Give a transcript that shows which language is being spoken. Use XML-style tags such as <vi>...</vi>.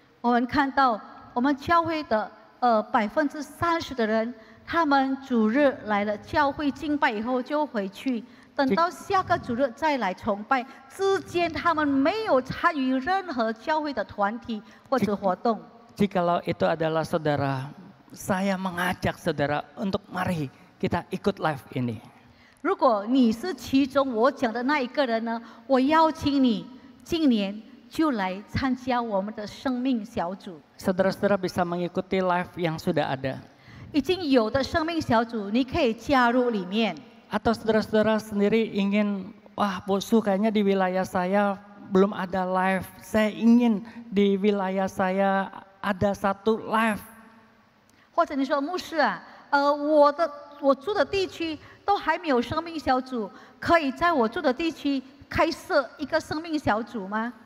<zh>我们看到我们教会的30%的人，他们主日来了教会敬拜以后就回去。等到下个主日再来崇拜，之间他们没有参与任何教会的团体或者活动。</zh> <id>Jikalau itu adalah saudara, saya mengajak saudara untuk mari kita ikut live ini.</id> <zh>如果你是其中我讲的那一个人呢，我邀请你今年就来参加我们的生命小组。</zh> <id>Saudara-saudara bisa mengikuti live yang sudah ada.</id> <zh>已经有的生命小组，你可以加入里面。</zh> <id>Atau saudara-saudara sendiri ingin, wah bosu kayaknya di wilayah saya belum ada live. Saya ingin di wilayah saya ada satu live.</id> <zh>或者你说牧师啊，我住的地区都还没有生命小组，可以在我住的地区开设一个生命小组吗？</zh>